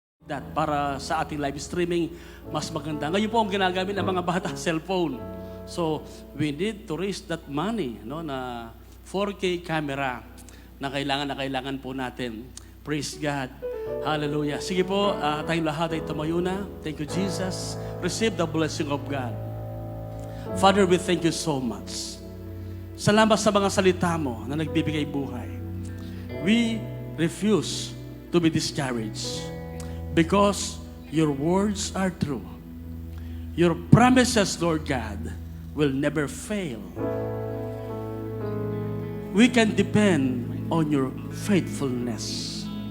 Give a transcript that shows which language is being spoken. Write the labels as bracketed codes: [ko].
[tl] that para sa ating live streaming, mas maganda. Ngayon po ang ginagamit ng mga bata, cellphone. [en] So, we need to raise that money, [tl] no, na 4K camera na kailangan po natin. [en] Praise God. Hallelujah. [tl] Sige po, tayong lahat ay tumayo na. [en] Thank you, Jesus. Receive the blessing of God. Father, we thank you so much. [tl] Salamat sa mga salita mo na nagbibigay buhay. [en] We refuse to be discouraged. Because your words are true. Your promises, Lord God, will never fail. We can depend on your faithfulness.